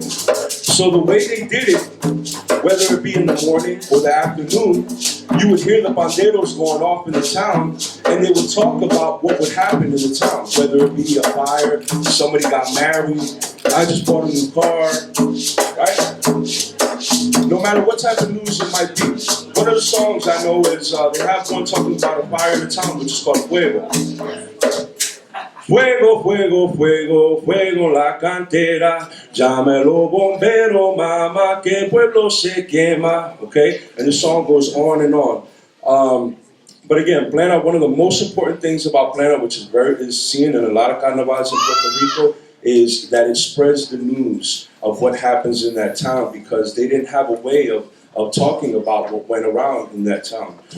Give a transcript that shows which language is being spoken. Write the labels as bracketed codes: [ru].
[en] So the way they did it, whether it be in the morning or the afternoon, you would hear the panderos going off in the town, and they would talk about what would happen in the town, whether it be a fire, somebody got married, I just bought a new car, right? No matter what type of news it might be. One of the songs I know is, they have one talking about a fire in the town, which is called Fuego. [es] Fuego, fuego, fuego, fuego la cantera, llámelo bombero, mama, que el pueblo se quema, okay? [en] And the song goes on and on. But again, plena, one of the most important things about plena, which is seen in a lot of carnivals in Puerto Rico, is that it spreads the news of what happens in that town, because they didn't have a way of talking about what went around in that town.